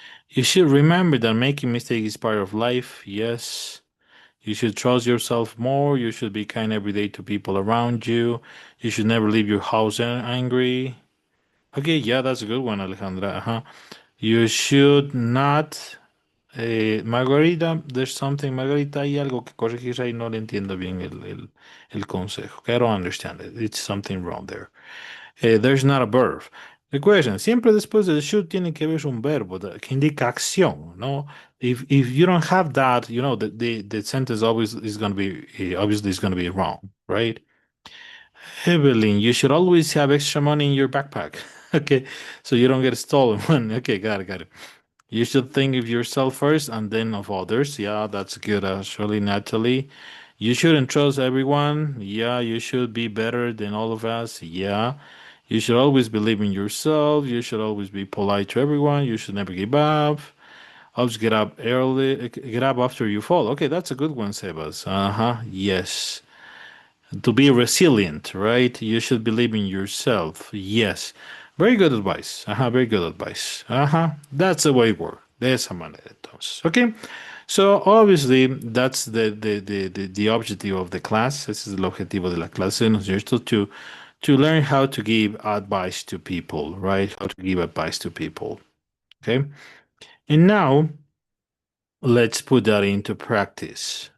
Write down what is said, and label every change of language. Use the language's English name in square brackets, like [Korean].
[English] You should remember that making mistakes is part of life. Yes. You should trust yourself more. You should be kind every day to people around you. You should never leave your house angry. Okay, yeah, that's a good one, Alejandra. You should not. Margarita, there's something. [Spanish] Margarita, hay algo que corregir ahí. No le entiendo bien el consejo. [English] I don't understand it. It's something wrong there. There's not a verb. [Spanish] Recuerden, siempre después del should tiene que haber un verbo que indica acción, ¿no? [English] If you don't have that, you know, the sentence always is going to be, obviously is going to be wrong, right? Evelyn, you should always have extra money in your backpack. Okay, so you don't get stolen one. Okay, got it. You should think of yourself first and then of others. Yeah, that's good, actually, Natalie. You shouldn't trust everyone. Yeah, you should be better than all of us. Yeah. You should always believe in yourself. You should always be polite to everyone. You should never give up. Always get up early. Get up after you fall. Okay, that's a good one, Sebas. Yes. To be resilient, right? You should believe in yourself. Yes. Very good advice. Very good advice. That's the way it works. [Spanish] De esa manera, entonces. Okay. [English] So obviously that's the objective of the class. [Spanish] Ese es el objetivo de la clase, ¿no es cierto? [English] To learn how to give advice to people, right? How to give advice to people. Okay. And now let's put that into practice.